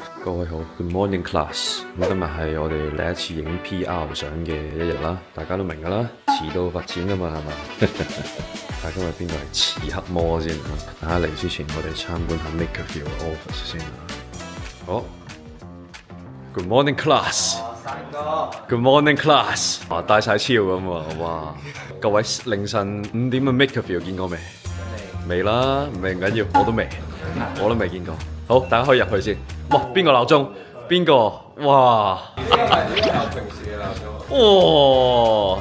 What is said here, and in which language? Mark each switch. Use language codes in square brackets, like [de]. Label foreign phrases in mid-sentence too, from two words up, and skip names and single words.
[yue] 各位好 [en] ，Good morning class。 [yue] 咁今日係我哋第一次影 PR 相嘅一日啦，大家都明㗎啦，遲到罰錢㗎嘛，係嘛？但係今日邊個係遲黑魔先？大家嚟之前，我哋參觀下 Makerville office 先啊。 [en] 好 ，Good morning class。Good morning class。 [yue] 哇，帶晒超咁喎，哇！各位凌晨5點嘅 Makerville 見過未？未啦，唔緊要，我都未見過。好，大家可以入去先。哇，邊個鬧鐘？邊個？哇！呢個係平時嘅鬧鐘。哇！